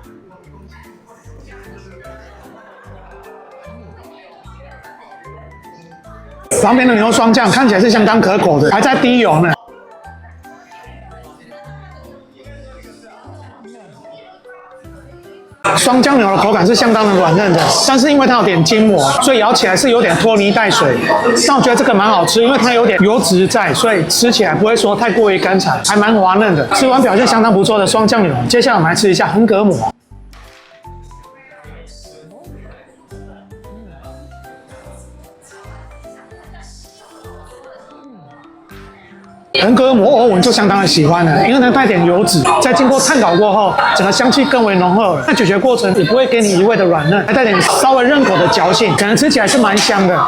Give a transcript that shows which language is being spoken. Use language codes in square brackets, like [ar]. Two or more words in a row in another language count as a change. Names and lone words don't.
[zh] 旁邊的牛雙醬看起來是相當可口的，還在滴油呢。雙醬牛的口感是相當的軟嫩的，但是因為它有點筋膜，所以咬起來是有點拖泥帶水。但我覺得這個蠻好吃，因為它有點油脂在，所以吃起來不會說太過於乾柴，還蠻滑嫩的。吃完表現相當不錯的雙醬牛，接下來我們來吃一下橫膈膜。橫膈膜歐文就相當的喜歡了，因為它帶點油脂，在經過炭烤過後，整個香氣更為濃厚了。那咀嚼過程也不會給你一味的軟嫩，還帶點稍微潤口的嚼勁，可能吃起來是蠻香的。